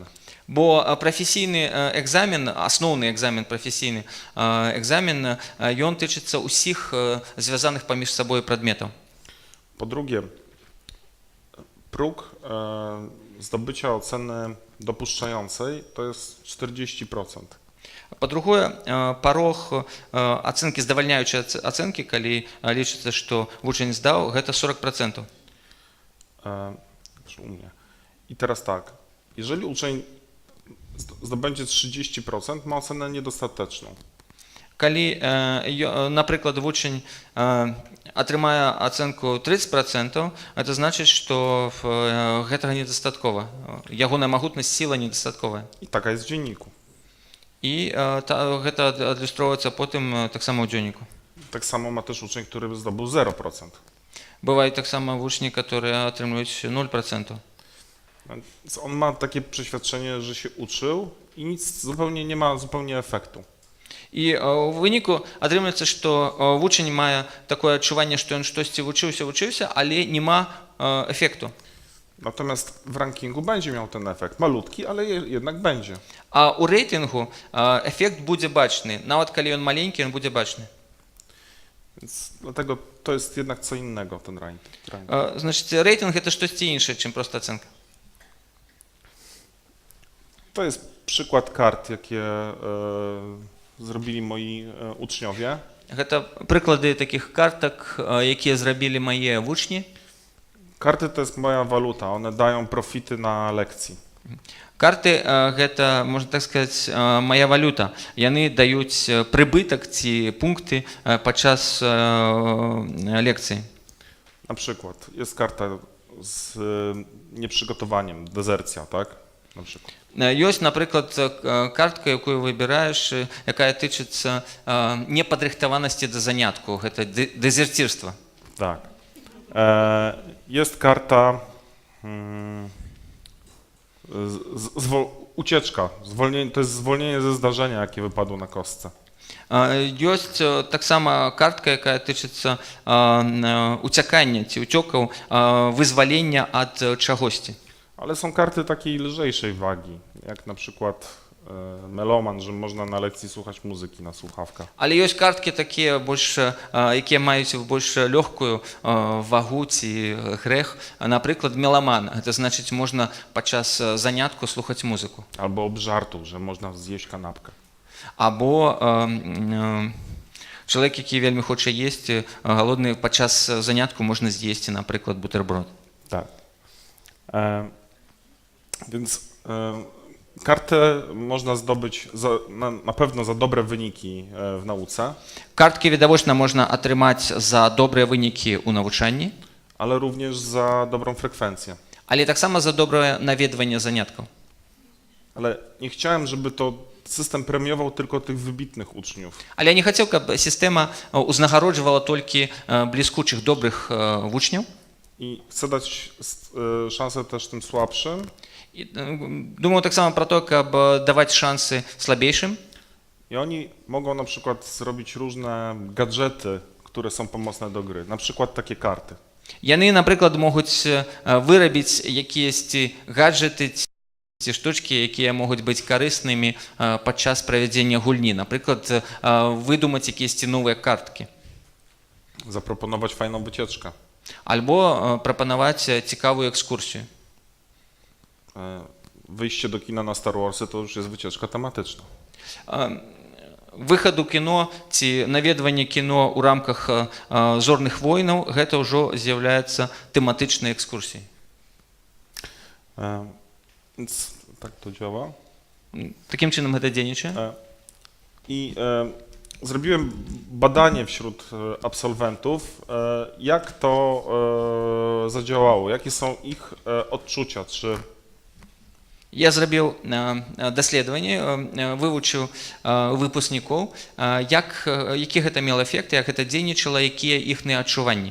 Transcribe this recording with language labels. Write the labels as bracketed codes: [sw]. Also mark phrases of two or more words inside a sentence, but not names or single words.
[be] Бо прафесійны экзамен, асноўны экзамен, прафесійны экзамен, ён тычыцца ўсіх звязаных паміж сабой прадметаў. [pl] Po drugie, próg zdobycia oceny dopuszczającej to jest 40%. [be] Па-другое, парог ацэнкі, здавальняючай ацэнкі, калі лічыцца, што вучань здаў, гэта 40%. [pl] U mnie. I teraz tak, jeżeli uczeń zdobędzie 30%, ma ocenę niedostateczną. [be] Калі, напрыклад, вучань атрымае ацэнку 30%, это значыць, што гэтага недастаткова. Ягоная магутнасць, сіла недастатковая. [pl] I taka jest w dzienniku. [be] І гэта адлюстроўваецца потым таксама ў дзённіку. [pl] Tak samo ma też uczeń, który zdobył 0%. [be] Бываюць таксама вучні, которые атрымліваюць 0%. [pl] Więc on ma takie przeświadczenie, że się uczył i nic zupełnie nie ma zupełnie efektu. [be] І ў выніку атрымліваецца, што вучань мае такое адчуванне, што ён штосьці вучыўся, але няма эфекту. [pl] Natomiast w rankingu będzie miał ten efekt. Malutki, ale jednak będzie. [be] А ў рэйтынгу эфект будзе бачны. Нават калі ён маленькі, ён будзе бачны. [pl] Więc dlatego to jest jednak co innego, ten ranking. [be] Значыць, рэйтынг – гэта штосьці іншае, чым проста ацэнка. [pl] To jest przykład kart, jakie zrobili moi uczniowie. [be] Гэта прыклады такіх картак, якія зрабілі мае вучні. [pl] Karty to jest moja waluta, one dają profity na lekcji. [be] Карты гэта, можна так сказаць, мая валюта. Яны даюць прыбытак ці пункты падчас лекцыі. [pl] Na przykład jest karta z nieprzygotowaniem, dezercja, tak? Na przykład. [be] Ёсць, напрыклад, картка, якую выбіраеш, якая тычыцца непадрыхтаванасці да занятку, гэта дэзерцірства. [pl] Tak. Jest karta ucieczka, to jest zwolnienie ze zdarzenia, jakie wypadło na kostce. [be] Ёсць таксама картка, якая тычыцца уцякання ці уцёкаў, вызвалення ад чагосьці. [pl] Ale są karty takiej lżejszej wagi, jak na przykład meloman, że można na lekcji słuchać muzyki na słuchawkach. [be] Але ёсць карткі такія больш, якія маюць больш лёгкую вагу ці грэх. Напрыклад, меламан. Гэта значыць, можна падчас занятку слухаць музыку. [pl] Albo obżartu, że można zjeść kanapkę. [be] Або чалавек, які вельмі хоча есці, галодны падчас занятку можна з'есці, напрыклад, бутэрброд. [pl] Tak. Więc kartę można zdobyć na pewno za dobre wyniki w nauce, [be] Карткі відавочна можна атрымаць за добрыя вынікі ў навучанні, [pl] ale również za dobrą frekwencję. [be] але таксама за добрае наведванне заняткаў. [pl] Ale nie chciałem, żeby to system premiował tylko tych wybitnych uczniów. [be] Але я не хацеў, каб сістэма узнагароджвала толькі бліскучых добрых вучняў. [pl] I chcę dać szansę też tym słabszym, [be] І, думаю таксама пра то, каб даваць шансы слабейшым. [pl] i oni mogą na przykład zrobić różne gadżety, które są pomocne do gry. Na przykład takie karty. [be] Яны, напрыклад, могуць вырабіць якіясьці гаджеты ці штучкі, якія могуць быць карыснымі падчас правядзення гульні. Напрыклад, выдумаць якіясьці новыя карткі. [pl] Zaproponować fajną wycieczkę. [be] Альбо прапанаваць цікавую экскурсію. [pl] Wyjście do kina na Star Warsy to już jest wycieczka tematyczna. [be] Выхад у кіно ці наведванне кіно ў рамках зорных войнаў, гэта ўжо з'яўляецца тэматычнай экскурсіяй. [pl] Więc tak to działa. [be] Такім чынам гэта дзейнічае. [pl] I zrobiłem badanie wśród absolwentów, jak to zadziałało, jakie są ich odczucia, czy [be] Я зрабіў даследаванне, вывучыў выпускнікоў, які гэта мела эфект, як гэта дзейнічала, якія іхныя адчуванні.